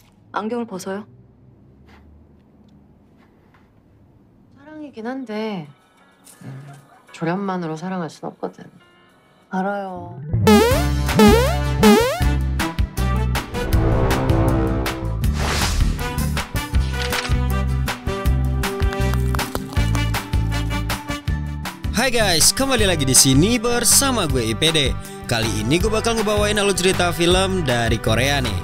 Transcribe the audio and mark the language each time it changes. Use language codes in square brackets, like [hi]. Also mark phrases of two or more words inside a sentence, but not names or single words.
[ko] 안경을 벗어요. 사랑이긴 한데 조련만으로 사랑할 순 없거든. 알아요. [id] Hai guys, kembali lagi di sini bersama gue IPD. Kali ini gue bakal ngebawain alur cerita film dari Korea nih.